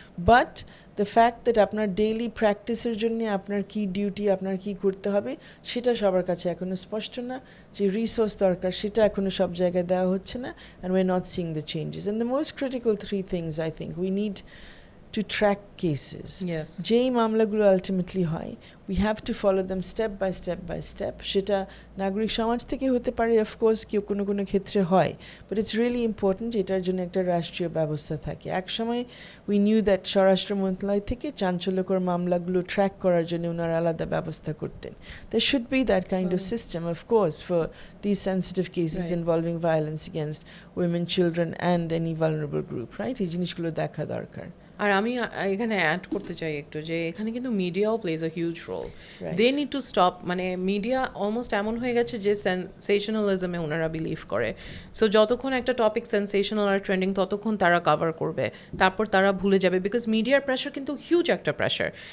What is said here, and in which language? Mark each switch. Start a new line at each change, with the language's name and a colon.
English: but the fact that
Bangla: আপনার daily প্র্যাকটিসের জন্য আপনার কী ডিউটি, আপনার কী করতে হবে, সেটা সবার কাছে এখনও স্পষ্ট না। যে রিসোর্স দরকার সেটা এখনও সব জায়গায় দেওয়া হচ্ছে না,
English: And we are not seeing the changes. And the most critical 3 things I think we need to track cases. Yes.
Bangla: যেই মামলাগুলো আলটিমেটলি হয়,
English: we have to follow them step by step by step.
Bangla: সেটা নাগরিক সমাজ থেকে হতে পারে, of course কেউ কোনো কোনো ক্ষেত্রে হয়,
English: but it's really important
Bangla: যে এটার জন্য একটা রাষ্ট্রীয় ব্যবস্থা থাকে। একসময়
English: we knew that
Bangla: স্বরাষ্ট্র মন্ত্রণালয় থেকে চাঞ্চল্যকর মামলাগুলো ট্র্যাক করার জন্য ওনারা আলাদা ব্যবস্থা করতেন।
English: There should be that kind of system, of course, for these sensitive cases involving violence against women, children and any vulnerable group, right?
Bangla: এই জিনিসগুলো দেখা দরকার। আর আমি এখানে অ্যাড করতে চাই একটু যে এখানে কিন্তু মিডিয়াও
English: Plays a huge role. They need to stop,
Bangla: মানে মিডিয়া অলমোস্ট এমন হয়ে গেছে যে সেনসেশনালিজমে ওনারা বিলিভ করে। সো যতক্ষণ একটা টপিক সেনসেশনাল আর ট্রেন্ডিং ততক্ষণ তারা কভার করবে, তারপর তারা ভুলে যাবে, বিকজ মিডিয়ার প্রেশার কিন্তু হিউজ একটা প্রেশার।